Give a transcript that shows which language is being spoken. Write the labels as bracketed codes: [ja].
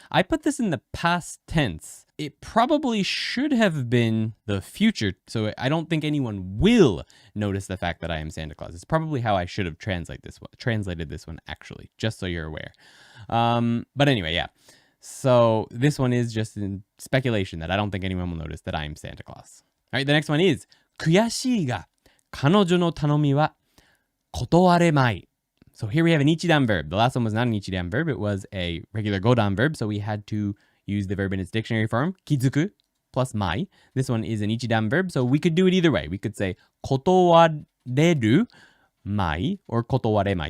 [en] I put this in the past tense. It probably should have been the future, so I don't think anyone will notice the fact that I am Santa Claus. It's probably how I should have translated this one actually, just so you're aware. But anyway, yeah. So this one is just in speculation that I don't think anyone will notice that I am Santa Claus. All right, the next one is [ja] 悔しいが彼女の頼みは断れまい. [en] So here we have an ichidan verb. The last one was not an ichidan verb. It was a regular godan verb. So we had to use the verb in its dictionary form, kizuku plus mai. This one is an ichidan verb. So we could do it either way. We could say kotowareru mai or kotowaremai.